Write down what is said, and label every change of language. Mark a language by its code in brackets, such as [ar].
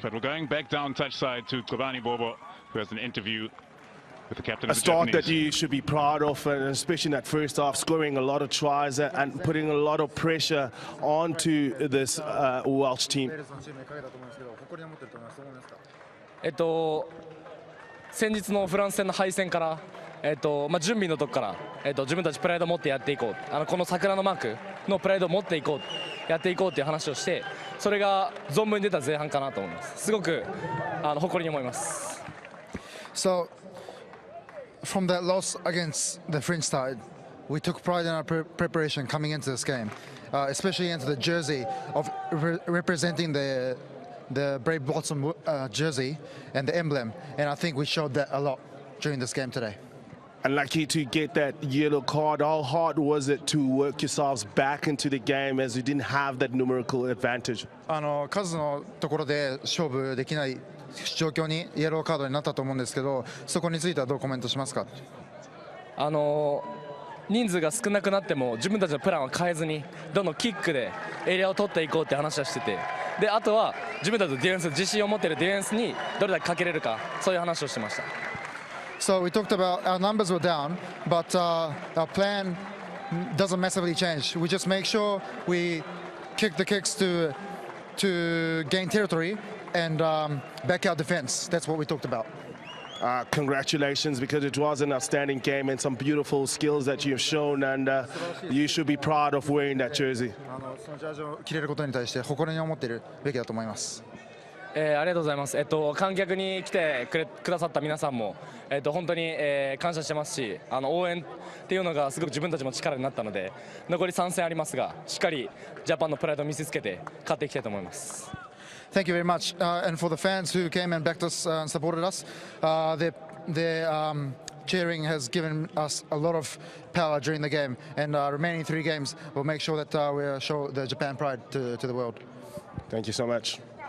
[en] But we're going back down touch side to Kobani Bobo, who has an interview with the captain of the Japanese. A start Japanese. that you should be proud of, and especially in that first half, scoring a lot of tries and putting a lot of pressure onto this Welsh team. [ja] 先日のフランス戦の敗戦から、準備のとこから、自分たちプライドを持ってやっていこう、この桜のマークのプライドを持っていこう、やっていこうという話をして、それが存分に出た前半かなと思います。すごく誇りに思います。 [en] So, from that loss against the French side, we took pride in our preparation coming into this game, especially into the jersey of representing the Brave Blossom jersey and the emblem, and I think we showed that a lot during this game today. Unlucky to get that yellow card. How hard was it to work yourselves back into the game as you didn't have that numerical advantage? [ja] 数のところで勝負できない状況にイエローカードになったと思うんですけど、そこについてはどうコメントしますか？人数が少なくなっても自分たちのプランは変えずにどんどんキックでエリアを取っていこうって話はしてて、であとは自分たちのディフェンス、自信を持っているディフェンスにどれだけかけれるか、そういう話をしてました。 [en] So we talked about our numbers were down, but our plan doesn't massively change. We just make sure we kick the kicks to gain territory and back out defense. That's what we talked about. Congratulations, because it was an outstanding game and some beautiful skills that you've shown, and you should be proud of wearing that jersey. [ja] そのジャージを着れることに対して誇りに思っているべきだと思います。ありがとうございます。観客に来てくださった皆さんも、本当に、感謝してますし、応援っていうのがすごく自分たちも力になったので、残り3戦ありますが、しっかりジャパンのプライドを見せつけて勝っていきたいと思います。 [en] Thank you very much, and for the fans who came and backed us and supported us, their cheering has given us a lot of power during the game, and remaining 3 games will make sure that we show the Japan pride to the world. Thank you so much.